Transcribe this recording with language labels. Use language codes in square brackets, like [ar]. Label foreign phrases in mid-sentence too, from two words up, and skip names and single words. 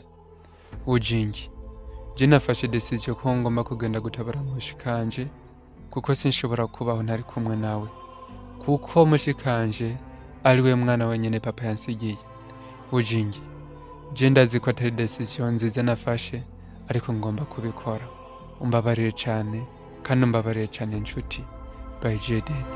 [rn] Bujingi, je nafashe decision ko ngomba kugenda gutabara mushikanje, kuko sinshobora kubaho ntari kumwe nawe, kuko mushikanje ariwe mwana wenyene papa yansigiye. Bujingi, je ndazi ko atari decision nziza nafashe, ariko ngomba kubikora. Umbabarire cyane, kandi umbabarire cyane inshuti. By JD.